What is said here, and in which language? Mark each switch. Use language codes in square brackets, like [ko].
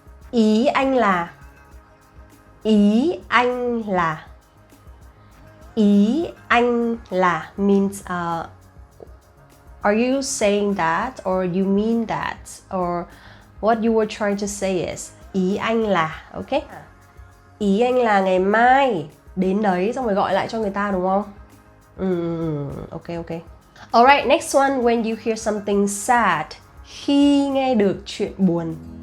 [vi] Ý anh là. Ý anh là. Ý anh là [en] means are you saying that or you mean that, or what you were trying to say is [vi] ý anh là, [en] okay? [vi] Ý anh là ngày mai đến đấy xong rồi gọi lại cho người ta, đúng không? [en] Okay. Alright, next one, when you hear something sad. [vi] Khi nghe được chuyện buồn.